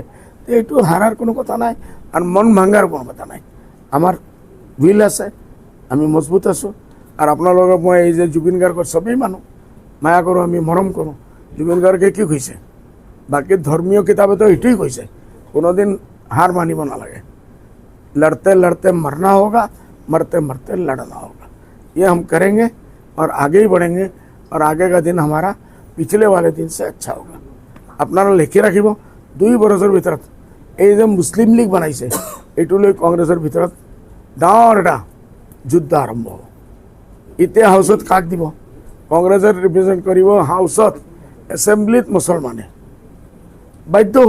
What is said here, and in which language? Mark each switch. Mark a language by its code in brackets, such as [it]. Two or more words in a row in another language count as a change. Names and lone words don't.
[as] এইটো হাৰাৰ কোনো কথা নাই আৰু মন ভাঙাৰ কোনো কথা নাই। আমাৰ উইল আছে, আমি মজবুত আছোঁ। আৰু আপোনালোকক মই এই যে জুবিন গাৰ্গৰ চবেই মানুহ মায়া কৰোঁ, আমি মৰম কৰোঁ। জুবিন গাৰ্গে কি কৈছে, বাকী ধৰ্মীয় কিতাপেতো এইটোৱেই কৈছে, কোনোদিন হাৰ মানিব নালাগে। [hi] लड़ते लड़ते मरना होगा, मरते मरते लड़ना होगा। ये हम करेंगे और आगे ही बढ़ेंगे और आगे का दिन हमारा पिछले वाले दिन से अच्छा होगा। [as] আপনারা লিখি রাখিব 2 বছৰৰ ভিতৰত এই যে মুছলিম লীগ বনাইছে এইটো লৈ কংগ্ৰেছৰ ভিতৰত ডাঙৰ এটা যুদ্ধ আৰম্ভ হ'ব। এতিয়া হাউচত কাক দিব, কংগ্ৰেছৰ ৰিপ্ৰেজেণ্ট কৰিব হাউচত, এছেম্বলিত মুছলমানে বাধ্য হ'ব।